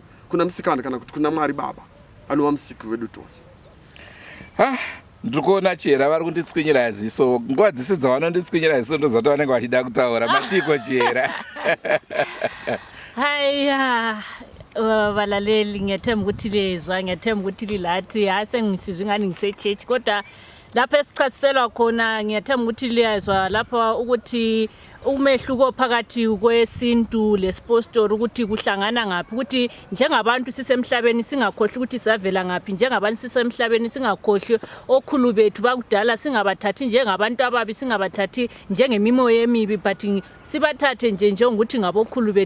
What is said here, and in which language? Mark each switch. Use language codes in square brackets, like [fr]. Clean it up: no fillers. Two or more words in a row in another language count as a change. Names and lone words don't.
[sn] Kuna musikana kana kuti kuna Mwari Baba anova musiki wedu tose. Ndikuona Chera vari kunditswinyira ziso, nguva dzese dzavanonditswinyira ziso ndozati vanenge vachida kutaura. Matiko Chera. [nd] Haya, valaleli ngiyathemba ukuthi lezwa, ngiyathemba ukuthi lilathi, hayi sengisizwe ngani ngisechechi, kodwa lapho esichaziselwa khona ngiyathemba ukuthi liyazwa lapha ukuthi umehluko phakathi kwesintu lespostori ukuthi kuhlangana ngaphi, ukuthi njengabantu sisemhlabeni singakhohlwa ukuthi savela ngaphi, njengabantu sisemhlabeni singakhohlwa okhulu bethu bakudala, singabathathi njengabantu ababi, singabathathi njengemimoya emibi, but sibathathe njengokuthi ngabokhulu bethu.